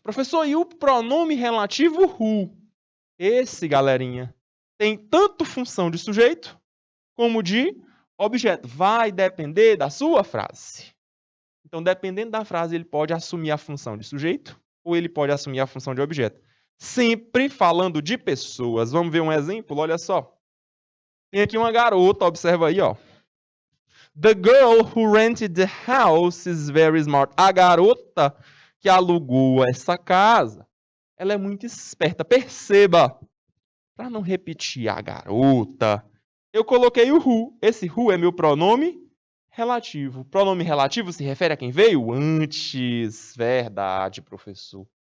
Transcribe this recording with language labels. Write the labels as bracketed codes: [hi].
[pt] Professor, e o pronome relativo who? Esse, galerinha, tem tanto função de sujeito como de objeto. Vai depender da sua frase. Então, dependendo da frase, ele pode assumir a função de sujeito ou ele pode assumir a função de objeto. Sempre falando de pessoas. Vamos ver um exemplo? Olha só. Tem aqui uma garota, observa aí, ó. [en] The girl who rented the house is very smart. [pt] A garota que alugou essa casa, ela é muito esperta. Perceba, para não repetir a garota, eu coloquei o who. Esse who é meu pronome relativo. Pronome relativo se refere a quem veio antes. Verdade, professor.